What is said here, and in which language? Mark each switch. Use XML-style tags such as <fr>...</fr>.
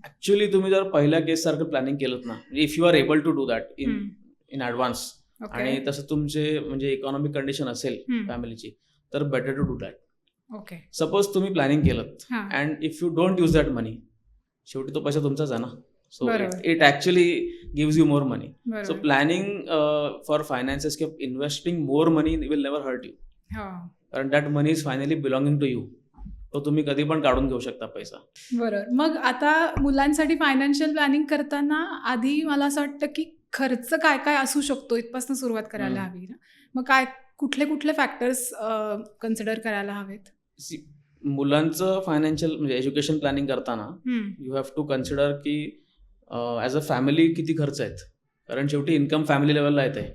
<mr>Actually तुम्ही जर पहिल्या केस सारखं प्लॅनिंग केलं ना,</mr> <en>if you are able to do that in advance,</en> <mr>आणि तसं तुमचे म्हणजे इकॉनॉमिक कंडिशन असेल फॅमिलीची, तर</mr> <en>Better to do that. Okay.</en> <mr>Suppose तुम्ही प्लॅनिंग केलं</mr> <en>and if you don't use that money,</en> <mr>शेवटी तो पैसा तुमचाच आहे ना.</mr> <en>So it actually gives you more money. So planning for finances, investing more money will never hurt you.</en> <mr>कारण</mr> <en>that money is finally belonging to you.</en> <mr>तो तुम्ही कधी पण काढून घेऊ शकता पैसा. बरोबर. मग आता मुलांसाठी फायनान्शियल प्लॅनिंग करताना आधी मला असं वाटतं की खर्च काय काय असू शकतो इथपासून सुरुवात करायला हवी ना. मग काय कुठले फॅक्टर्स कन्सिडर करायला हवेत? मुलांचं फायनान्शियल म्हणजे एज्युकेशन प्लॅनिंग करताना</mr> <en>you have to consider</en> <mr>की</mr> <en>as a family</en> <mr>किती खर्च आहेत, कारण शेवटी इन्कम फॅमिली लेवलला येत आहे,</mr>